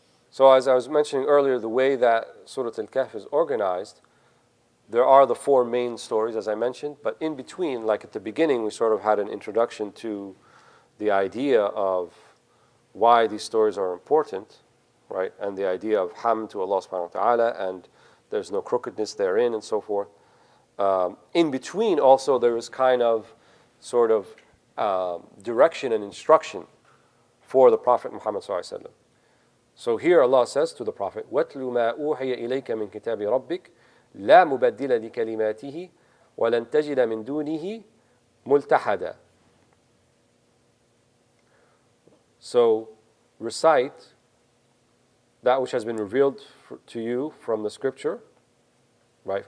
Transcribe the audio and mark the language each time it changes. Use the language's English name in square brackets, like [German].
[English] So as I was mentioning earlier, the way that Surah Al-Kahf is organized, there are the 4 main stories, as I mentioned, but in between, like at the beginning, we sort of had an introduction to the idea of why these stories are important, right? And the idea of hamd to Allah subhanahu wa ta'ala, and there's no crookedness therein, and so forth. In between, also, there is kind of sort of direction and instruction for the Prophet Muhammad sallallahu alaihi wasallam. [Arabic] So here Allah says to the Prophet, وَاتْلُ مَا أُوحِيَ إِلَيْكَ مِنْ كِتَابِ رَبِّكَ لَا مُبَدِّلَ لِكَلِمَاتِهِ وَلَنْ تَجِدَ مِنْ دُونِهِ مُلْتَحَدًا. [English] So recite that which has been revealed to you from the scripture, right?